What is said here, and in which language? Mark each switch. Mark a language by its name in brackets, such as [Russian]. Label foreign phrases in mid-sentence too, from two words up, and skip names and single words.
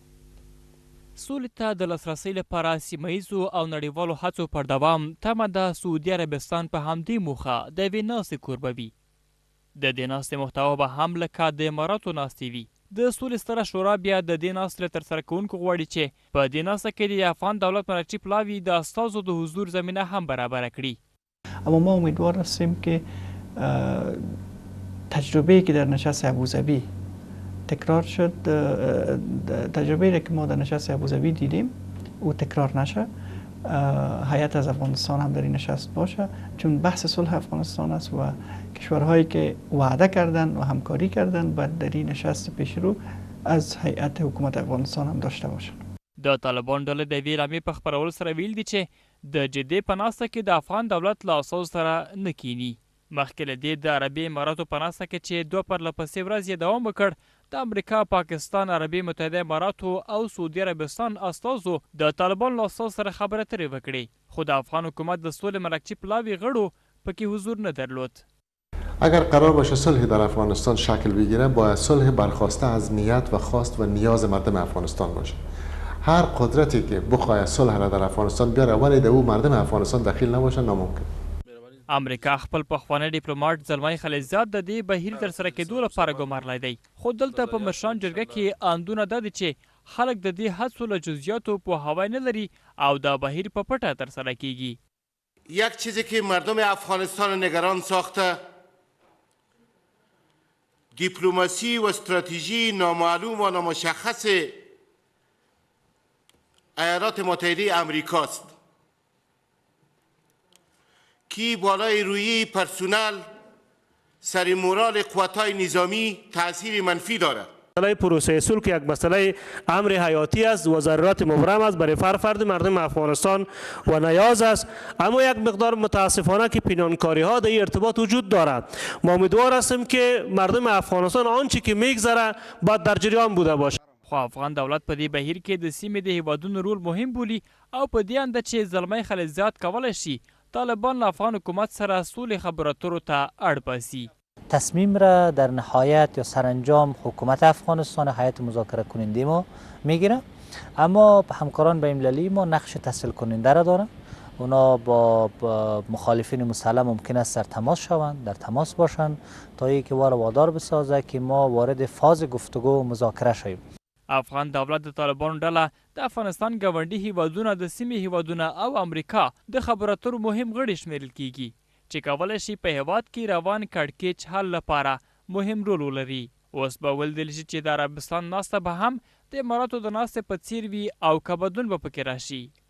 [Pashto] سولې ته د لاسرسي لپاره سیمه ییزو او نړیوالو هڅو پر دوام تمه ده سعودي عربستان په همدې موخه د یوې ناستې کوربه وي. د دې ناستې محتوا به هم لکه د اماراتو ناستې وي. د سولې ستره شورا بیا د دې ناستې له ترسره کوونکو غواړي چې په دې ناسته کې د افغان دولت مرکچي پلاوي د استازو د حضور زمینه هم برابره کړي. [Persian] اما ما امیدوار هستیم که تجربه‌ای که در نشست ابوظبی تکرار شد، تجربه‌ای را که ما در نشست ابوظبی دیدیم او تکرار نشه. هیئت از افغانستان هم در این نشست باشه، چون بحث صلح افغانستان است و کشورهایی که وعده کردن و همکاری کردن باید در این نشست پیشرو از هیئت حکومت افغانستان هم داشته باشن. [Pashto] د طالبان ډلې د یوې رمې په خپرولو سره ویل دي چې د جدې په ناسته کې د افغان دولت له اساسو سره نه کینی. مخکې له دې د عربي اماراتو په ناسته کې چې 2 پرلهپسې ورځې دوام وکړ، د امریکا، پاکستان، عربي متحده اماراتو او سعودي عربستان استازو د طالبان له استازو سره خبرې اترې وکړې، خو د افغان حکومت د سولې مرکچي پلاوي غړو پکې حضور نه درلود. [Persian] اگر قرار باشه صلح در افغانستان شکل بگیره باید صلح برخواسته از نیت و خواست و نیاز مردم افغانستان باشه. هر قدرتی که بخواد صلح را در افغانستان بیاره ولی در او مردم افغانستان دخیل نباشه ناممکن. [Pashto] امریکا خپل پخوانی ډیپلوماټ زلمی خلیلزاد د دې بهیر ترسره کېدو لپاره ګمارلی دی، خو دلته په مشران جرګه کې اندونه دا دي چې خلک د دې هڅو له جزئیاتو پوهاوی نه لري او دا بهیر په پټه ترسره کیږي. [Persian] یک چیزی که مردم افغانستان نگران ساخته دیپلماسی و استراتژی نامعلوم و نامشخص ایالات متحده امریکاست که بالای روی پرسونل سر مورال قوت‌های نظامی تأثیر منفی دارد. مسئله پروسه صلح که یک مسئله امر حیاتی است و ضرورت مبرم است برای فرد مردم افغانستان و نیاز است، اما یک مقدار متاسفانه که پنهانکاری ها در این ارتباط وجود دارد. ما امیدوار هستیم که مردم افغانستان آنچه که میگذره باید در جریان بوده باشه. [Pashto] خو افغان دولت په دې بهیر کې د سیمې د هیوادونو رول مهم بولي او په دې انده چې زلمی خلیلزاد کولی شي طالبان له افغان حکومت سره سولې خبرو اترو ته اړ باسي. [Persian] تصمیم را در نهایت یا سرانجام حکومت افغانستان هیئت مذاکره کننده ما میگیره، اما همکاران بین‌المللی ما نقش تسهیل کننده را دارن. اونا با مخالفین مسلح ممکن است در تماس شوند، در تماس باشند تا اینکه وادار بسازه که ما وارد فاز گفتگو و مذاکره شویم. [Pashto] افغان دولت د طالبانو ډله د افغانستان ګاونډي هیوادونه د سیمې هیوادونه او امریکا د خبرو اترو مهم غړي شمیرل کیږي چې کولی شي په هیواد کې روان کړکېچ حل لپاره مهم رول ولري. اوس به ولیدل شي چې د عربستان ناسته به هم د اماراتو د ناستې په څیر وي او که بدلون به پکې راشي.